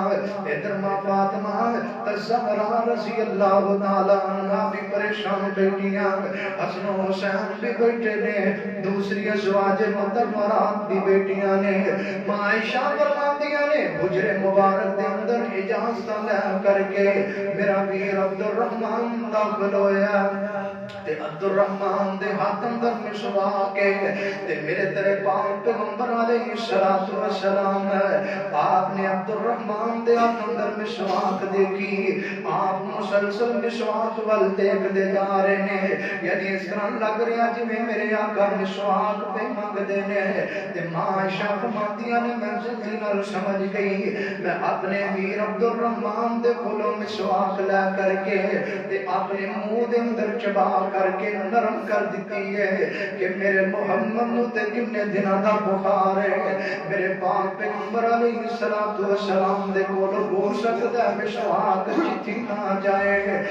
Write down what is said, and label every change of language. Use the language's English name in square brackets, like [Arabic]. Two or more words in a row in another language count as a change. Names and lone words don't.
[Punjabi] ادھر ماں فاطمہ الزہرا رضی اللہ تعالی عنہا بھی پریشان بیٹھیاں، حسن و حسین بھی بیٹھے نے، دوسری ازواج مطہرات بھی بیٹھیاں نے۔ ماں عائشہ فرماندیاں نے حجرے مبارک دے اندر اجازت لے کر کے میرا ویر عبد الرحمن داخل ہویا تے عبد الرحمن دے ہاتھ اندر مسواک ہے تے میرے تیرے پاک پیغمبر علیہ السلام آپ نے عبد الرحمن دے ہاتھ اندر مسواک دیکھی، آپ مسلسل مسواک وال دیکھ دے جا رہے ہیں، یعنی اس طرح لگ رہا جی میں میرے آقا مسواک پہ مانگ دینے تے ماں عائشہ فرماندیاں نے میں جلدی نال سمجھ گئی، میں اپنے ویر عبد الرحمن دے کھولوں مسواک لے کر کے تے اپنے منہ دے اندر چبا کر کے نرم کر دیتی ہے کہ میرے محمد نو تے کنے دنوں دا بخار ہے، میرے پاک پیغمبر علیہ السلام دے کولوں ہو سکدا ہے مسواک جتھی نہ جائے۔